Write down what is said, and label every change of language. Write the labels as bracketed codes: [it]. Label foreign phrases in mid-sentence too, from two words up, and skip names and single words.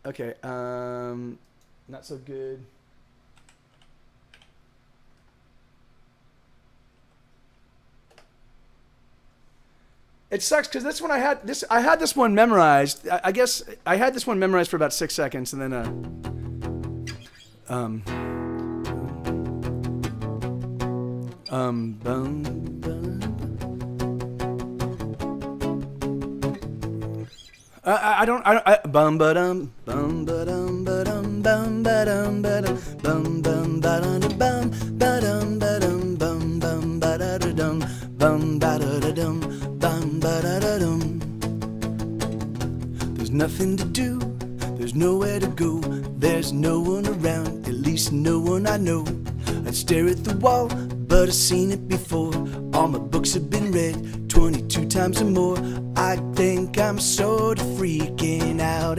[en] Okay. Not so good. It sucks because this one I had this one memorized. I guess I had this one memorized for about 6 seconds, and then bum, bum. I don't bum ba dum bum ba dum ba dum bum ba dum ba dum bum bum ba dum bum ba dum ba dum bum bum ba da dum bum ba da dum bum ba da dum. There's nothing to do, there's nowhere to go, there's no one around, at least no one I know. I'd stare at the wall, but I've seen it before. All my books have been read 22 times or more. I think I'm sort of freaking out.